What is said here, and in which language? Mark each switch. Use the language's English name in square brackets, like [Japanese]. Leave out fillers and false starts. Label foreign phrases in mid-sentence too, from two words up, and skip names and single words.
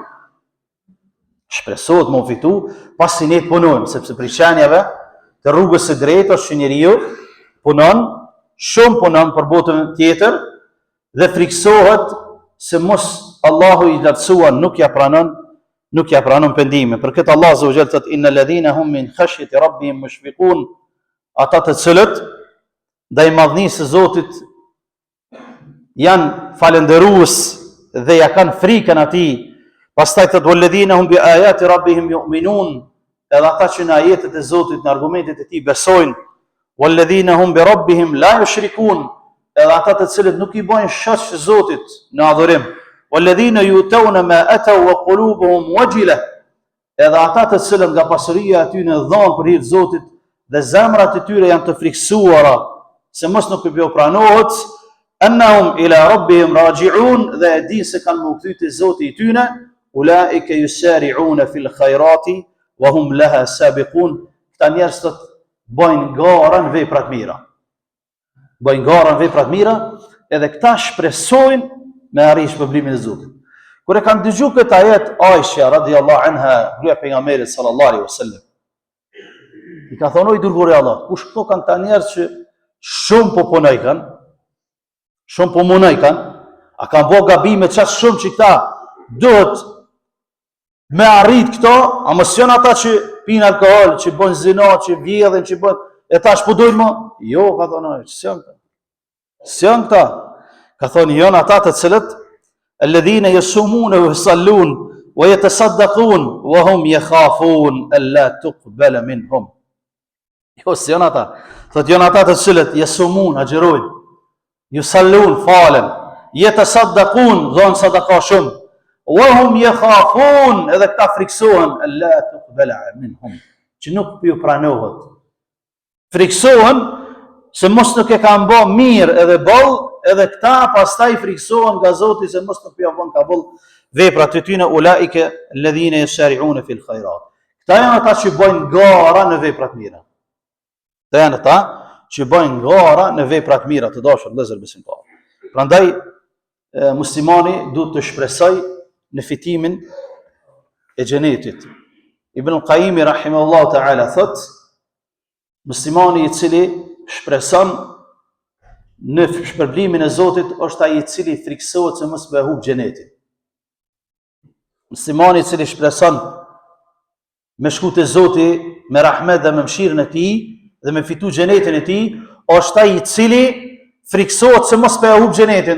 [Albanian] Shpresohet mu fitu pasi ne të punojmë, sepse për qenjave të rrugës së drejtë është që njeriu punon, shumë punon për botën tjetër dhe friksohet se mos Allahu i lartësuar nuk ja pranon pendimin. Për këtë Allah [Arabic] عز وجل [Albanian] thotë [Arabic] إن الذين هم من خشية ربهم مشفقون, [Albanian] ata të cilët ndaj madhnisë së Zotit janë falënderues dhe ja kanë frikën atij. Pastaj thotë [Arabic] والذين هم بآيات ربهم يؤمنون, [Albanian] edhe ata që në ajetet e Zotit, në argumentet e tij besojnë. [Arabic] والذين هم بربهم لا يشركون, [Albanian] edhe ata të cilët nuk i bojnë shoq Zotit në adhurim. [Arabic] والذين يؤتون ما آتوا وقلوبهم وجلة, [Albanian] edhe ata të cilët nga pasuria e tyre në dhon për hir të Zotit dhe zemrat e tyre janë të friksuara se mos nuk i pranohet, [Arabic] أنهم إلى ربهم راجعون, [Albanian] dhe e dinë se kanë më kthy te Zoti i tyre. [Arabic] أولئك يسارعون في الخيرات وهم لها سابقون. [Albanian] Këta njerëz të bojnë gara në vepra të mira. bëjnë gara në vepra të mira, edhe këta shpresojnë me arrish shpërblimin e Zotit. Kur e kanë dëgjuar këtë ajet Aisha [Arabic] رضي الله عنها, [Albanian] gruaja e pejgamberit [Arabic] صلى الله عليه وسلم, [Albanian] i ka thonë i dërguari i Allahut, kush këto kanë ta njerëz që shumë po punoj kanë, shumë po munoj kanë, a kanë bërë gabime çast shumë që këta duhet me arrit këto, a mos janë ata që pinë alkool, që bën zina, që vjedhin, që bën e tash po dojnë më? Jo, ka thonë, s'janë këta. S'janë këta. Ka thonë, janë ata të cilët [Arabic] الذين يصومون ويصلون ويتصدقون وهم يخافون ألا تقبل منهم. [Albanian] Jo, s'janë ata. Thotë janë ata të cilët yasumun, agjerojnë, yusallun, falen, yatasaddaqun, dhon sadaka shumë. [Arabic] وهم يخافون [Albanian] edhe këta friksohen [Arabic] ألا تقبل منهم, [Albanian] që nuk ju pranohet. Friksohen se mos nuk e kanë bë mirë edhe boll, edhe këta pastaj friksohen nga Zoti se mos nuk ju bën kabull veprat e tyre, [Arabic] أولئك الذين يسارعون في الخيرات. [Albanian] Këta janë ata që bëjnë gara në vepra të mira. Këta janë ata që bëjnë gara në vepra të mira, të dashur vëllezër besimtar. Prandaj muslimani duhet të shpresojë në fitimin e xhenetit. Ibn al-Qayyim [Arabic] رحمه الله تعالى [Albanian] thot, muslimani i cili shpreson në shpërblimin e Zotit është ai i cili friksohet se mos me humb xhenetin. Muslimani i cili shpreson me shku te Zoti me rahmet dhe me mëshirën e tij dhe me fitu xhenetin e tij, është ai i cili friksohet se mos me humb xhenetin.